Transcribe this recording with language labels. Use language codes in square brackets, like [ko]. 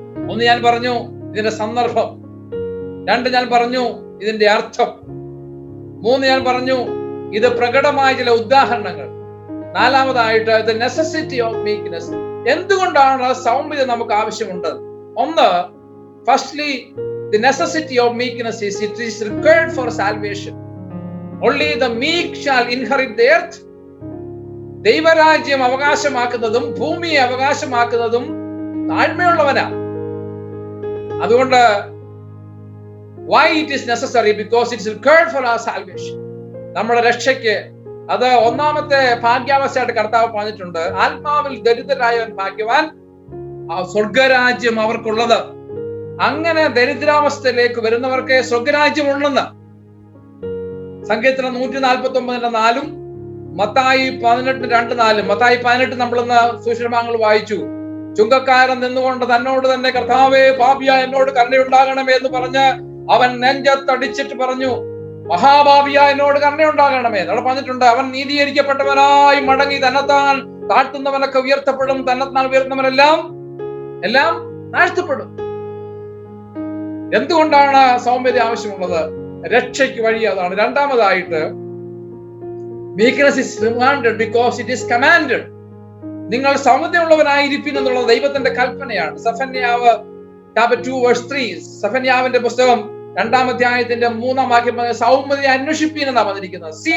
[ml] ഒന്ന് ഞാൻ പറഞ്ഞു ഇതിന്റെ സന്ദർഭം, 2 ഞാൻ പറഞ്ഞു ഇതിന്റെ അർത്ഥം, 3 ഞാൻ പറഞ്ഞു ഇത് പ്രകടമായ ചില ഉദാഹരണങ്ങൾ. നാലാമതായിട്ട് [en] The necessity of meekness. [ml] എന്തുകൊണ്ടാണ് സൗമ്യത നമുക്ക് ആവശ്യമുണ്ട്? [en] ഒന്ന്, firstly the necessity of meekness is it is required for salvation. Only the meek shall inherit the earth. [ml] ദൈവരാജ്യം അവകാശമാക്കുന്നതും ഭൂമിയെ അവകാശമാക്കുന്നതും താഴ്മയുള്ളവനാ. [en] അതുകൊണ്ട് why it is necessary? Because it is required for our salvation. [ml] നമ്മുടെ രക്ഷയ്ക്ക് അത് ഒന്നാമത്തെ ഭാഗ്യാവസ്ഥയായിട്ട് കർത്താവ് പറഞ്ഞിട്ടുണ്ട്. ആത്മാവിൽ ദരിദ്രരായവൻ ഭാഗ്യവാൻ, സ്വർഗരാജ്യം അവർക്കുള്ളത്. അങ്ങനെ ദരിദ്രാവസ്ഥയിലേക്ക് വരുന്നവർക്ക് സ്വർഗരാജ്യമുണ്ടെന്ന് സങ്കീർത്തനം 149:4, മത്തായി 18:2-4. മത്തായി 18 നമ്മളിന്ന് സുവിശേഷഭാഗങ്ങൾ വായിച്ചു. ചുങ്കക്കാരൻ നിന്നുകൊണ്ട് തന്നോട് തന്നെ, കർത്താവേ, പാപിയാ എന്നോട് കരുണയുണ്ടാകണമേ എന്ന് പറഞ്ഞ് അവൻ നെഞ്ചത്തടിച്ചിട്ട് പറഞ്ഞു, മഹാപാപിയാ എന്നോട് കരുണയുണ്ടാകണമേ. അവിടെ പറഞ്ഞിട്ടുണ്ട്, അവൻ നീതീകരിക്കപ്പെട്ടവനായി മടങ്ങി തന്നെത്താൻ താഴ്ത്തുന്നവനൊക്കെ ഉയർത്തപ്പെടും, തന്നെത്താൻ ഉയർത്തുന്നവനെല്ലാം താഴ്ത്തപ്പെടും. എന്തുകൊണ്ടാണ് സൗമ്യത ആവശ്യമുള്ളത്? രക്ഷയ്ക്ക് വഴി അതാണ്. [en] രണ്ടാമതായിട്ട്, meekness is demanded because it is commanded. [ml] നിങ്ങൾ സൗമ്യതയുള്ളവനായിരിക്കും എന്നുള്ളത് ദൈവത്തിന്റെ കൽപ്പനയാണ്. സഫന്യാവ് [en] chapter 2 verse 3, [ml] സഫന്യാവിന്റെ പുസ്തകം 2-ാം അധ്യായത്തിന്റെ 3-ാം വാക്യം സൗമ്യതയെ അന്വേഷിപ്പീൻ എന്നാണ് പറഞ്ഞിരിക്കുന്നത്.